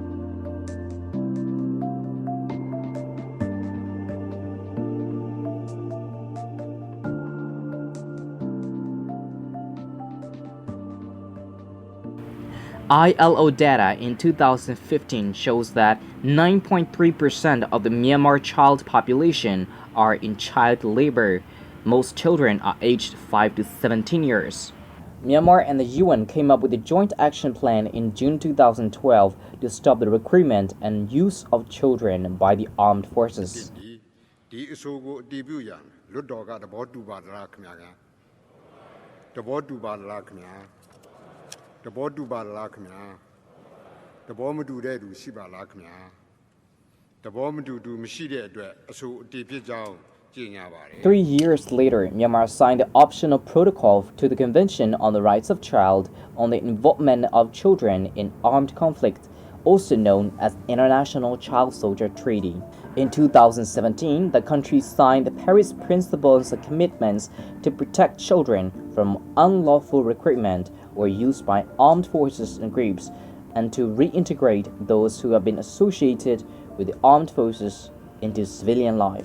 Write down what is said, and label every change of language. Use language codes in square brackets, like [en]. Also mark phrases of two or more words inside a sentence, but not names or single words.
[en] ILO data in 2015 shows that 9.3% of the Myanmar child population are in child labor. Most children are aged 5 to 17 years. Myanmar and the UN came up with a joint action plan in June 2012 to stop the recruitment and use of children by the armed forces. [my] ဒီအဆိုကိုအတည်ပြုရန်လွှတ်တော်ကသဘောတူပါသလားခင်ဗျာကသဘောတူပါလားခင်ဗျာသဘောတူပါလားခင်ဗျာသဘောမတူတဲ့သူရှိပါလားခင်ဗျာသဘောမတူသူမရှိတဲ့အတွက်အဆိုအတည်ဖြစ်ကြောင်းကြေညာပါတယ် [en] 3 years later, Myanmar signed the optional protocol to the Convention on the Rights of Child on the Involvement of Children in Armed Conflict, also known as International Child Soldier Treaty. In 2017, the country signed the Paris Principles and Commitments to protect children from unlawful recruitment or use by armed forces and groups, and to reintegrate those who have been associated with the armed forces into civilian life.